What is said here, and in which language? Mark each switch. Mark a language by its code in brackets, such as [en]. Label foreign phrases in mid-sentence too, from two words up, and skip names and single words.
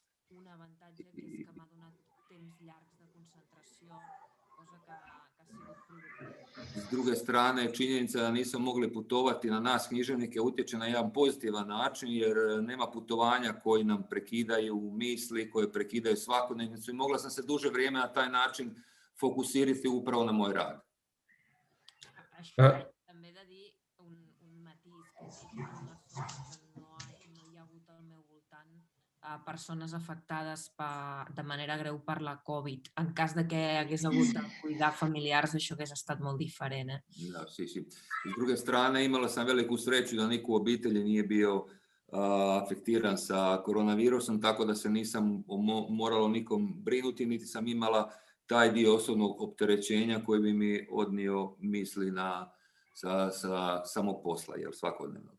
[hr] S druge strane, činjenica da nismo mogli putovati na nas književnike utječe na jedan pozitivan način, jer nema putovanja koji nam prekidaju misli, koje prekidaju svakodnevnicu i mogla sam se duže vrijeme na taj način fokusirati upravo na moj rad. [ca] Persones afectades de manera greu per la Covid. En cas de que hagués hagut de cuidar familiars, això hagués estat molt diferent. [hr] Da, sí. S druge strane, imala sam veliku sreću da niko u obitelji nije bio afektiran sa koronavirusom, tako da se nisam moralo nikom brinuti, niti sam imala taj dio osobnog opterećenja koji bi mi odnio misli sa samog posla, jer svakodnevno.